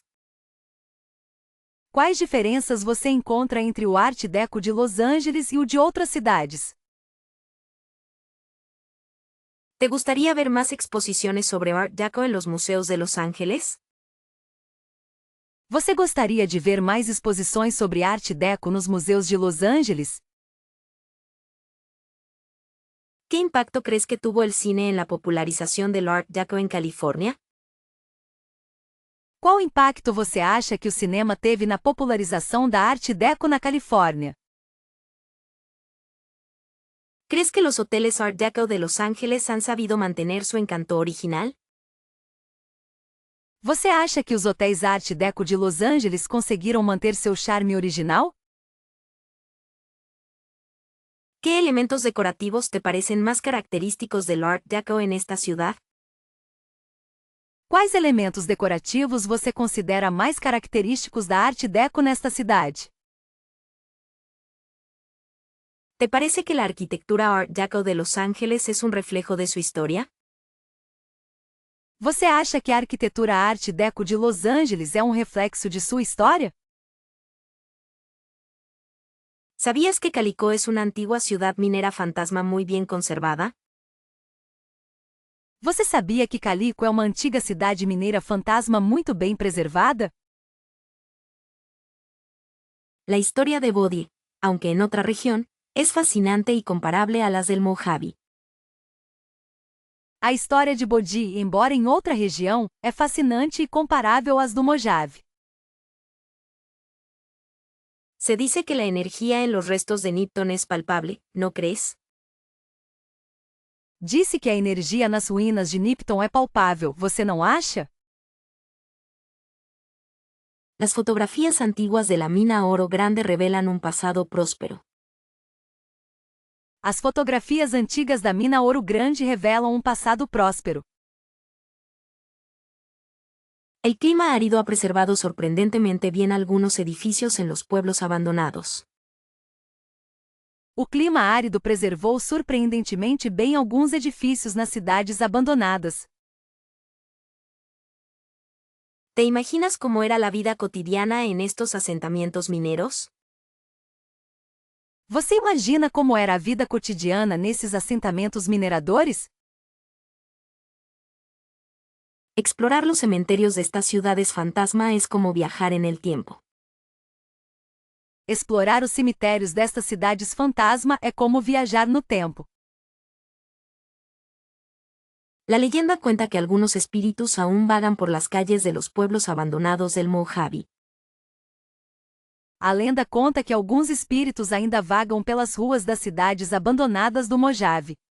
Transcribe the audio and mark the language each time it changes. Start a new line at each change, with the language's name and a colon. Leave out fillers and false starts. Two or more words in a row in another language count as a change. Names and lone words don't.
Portuguese: Quais diferenças você encontra entre o Art Deco de Los Angeles e o de outras cidades?
Spanish: ¿Te gustaría ver más exposiciones sobre Art Deco en los museos de Los Ángeles?
Portuguese: Você gostaria de ver mais exposições sobre Art Deco nos museus de Los Angeles?
Spanish: ¿Qué impacto crees que tuvo el cine en la popularización del Art Deco en California?
Portuguese: Qual impacto você acha que o cinema teve na popularização da Art Deco na Califórnia?
Spanish: ¿Crees que los hoteles Art Deco de Los Ángeles han sabido mantener su encanto original?
Portuguese: Você acha que os hotéis Art Deco de Los Angeles conseguiram manter seu charme original?
Spanish: ¿Qué elementos decorativos te parecen más característicos del Art Deco en esta ciudad?
Portuguese: Quais elementos decorativos você considera mais característicos da Art Deco nesta cidade?
Spanish: ¿Te parece que la arquitectura Art Deco de Los Ángeles es un reflejo de su historia?
Portuguese: Você acha que a arquitetura Art Deco de Los Angeles é um reflexo de sua história?
Spanish: ¿Sabías que Calico es una antigua ciudad minera fantasma muy bien conservada?
Portuguese: Você sabia que Calico é uma antiga cidade mineira fantasma muito bem preservada?
Spanish: La historia de Bodie, aunque en otra región, es fascinante y comparable a las del Mojave.
Portuguese: A história de Bodhi, embora em outra região, é fascinante e comparável às do Mojave.
Spanish: Se dice que la energía en los restos de Nipton es palpable, ¿no crees?
Portuguese: Disse que a energia nas ruínas de Nipton é palpável, você não acha?
Spanish: Las fotografías antiguas de la mina Oro Grande revelan un pasado próspero.
Portuguese: As fotografias antigas da mina Ouro Grande revelam um passado próspero.
Spanish: El clima árido ha preservado sorprendentemente bien algunos edificios en los pueblos abandonados.
Portuguese: O clima árido preservou surpreendentemente bem alguns edifícios nas cidades abandonadas.
Spanish: ¿Te imaginas cómo era la vida cotidiana en estos asentamientos mineros?
Portuguese: Você imagina como era a vida cotidiana nesses assentamentos mineradores?
Spanish: Explorar los cementerios de estas ciudades fantasma es como viajar en el tiempo.
Portuguese: Explorar os cemitérios destas cidades fantasma é como viajar no tempo.
Spanish: La leyenda cuenta que algunos espíritus aún vagan por las calles de los pueblos abandonados del Mojave.
Portuguese: A lenda conta que alguns espíritos ainda vagam pelas ruas das cidades abandonadas do Mojave.